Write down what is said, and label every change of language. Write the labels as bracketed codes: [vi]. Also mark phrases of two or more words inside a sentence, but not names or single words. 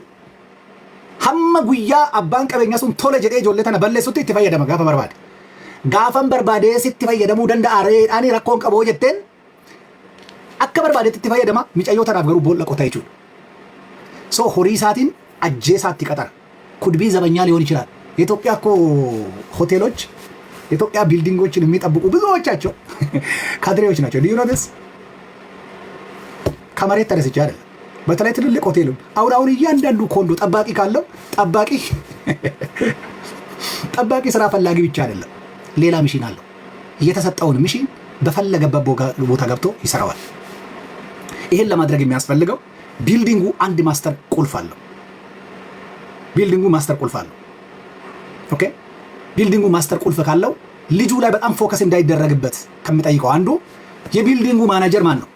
[om] Hamma guyyaa abbaan qabeenyaa sun tole jedhee ijoollee tana balleessutti itti fayyadama gaafa barbaade. Gaafan barbaadee sitti fayyadamuu danda'a reedhaanii rakkoon qaboo jetteen akka barbaadeetti itti fayyadama. Micayyoo tanaaf garuu boolla qota jechuudha. So horii isaatiin ajjeesaatti qaxara. [am] ኩድቢ ዘበኛ ሊሆን ይችላል። የኢትዮጵያ እኮ ሆቴሎች የኢትዮጵያ ቢልዲንጎችን የሚጠብቁ ብዙዎቻቸው ካድሬዎች ናቸው። ዲዩ ኖቲስ ከመሬት ተነስቼ አይደለም። በተለይ ትልልቅ ሆቴሉ አሁን እያንዳንዱ ኮንዶ ጠባቂ ካለው ጠባቂ ስራ ፈላጊ ብቻ አይደለም፣ ሌላ ሚሽን አለው። እየተሰጠውን ሚሽን በፈለገበት ቦታ ገብቶ ይሰራዋል። ይሄን ለማድረግ የሚያስፈልገው ቢልዲንጉ አንድ ማስተር ቁልፍ አለው። ቢልዲንጉ ማስተር ቁልፍ አለው። ኦኬ፣ ቢልዲንጉ ማስተር ቁልፍ ካለው ልጁ ላይ በጣም ፎከስ እንዳይደረግበት ከምጠይቀው አንዱ የቢልዲንጉ ማናጀር ማን ነው?